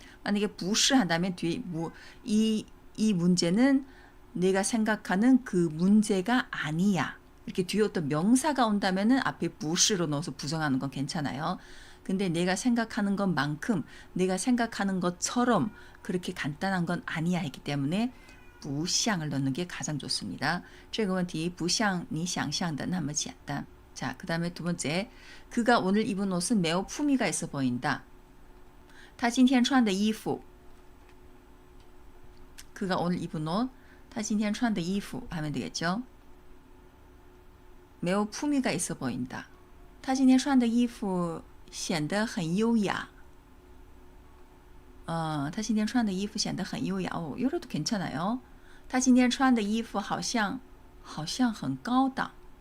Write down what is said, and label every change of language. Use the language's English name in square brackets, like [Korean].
[Korean] 만약에 不是 한다면 뒤에 이 문제는 내가 생각하는 그 문제가 아니야. 이렇게 뒤에 어떤 명사가 온다면은 앞에 不是로 넣어서 부정하는 건 괜찮아요. 근데 내가 생각하는 것만큼 내가 생각하는 것처럼 그렇게 간단한 건 아니야 했기 때문에 不像을 넣는 게 가장 좋습니다. [Chinese] 这个问题不像你想象的那么简单. [Korean] 자, 그 다음에 두 번째. 그가 오늘 입은 옷은 매우 품위가 있어 보인다. [Chinese] 他今天穿的衣服 [Korean] 그가 오늘 입은 옷 [Chinese] 他今天穿的衣服 [Korean] 하면 되겠죠. 매우 품위가 있어 보인다. [Chinese] 他今天穿的衣服显得很优雅. 他今天穿的衣服显得很优雅. [Korean] 이래도 괜찮아요. [Chinese] 他今天穿的衣服好像很高档.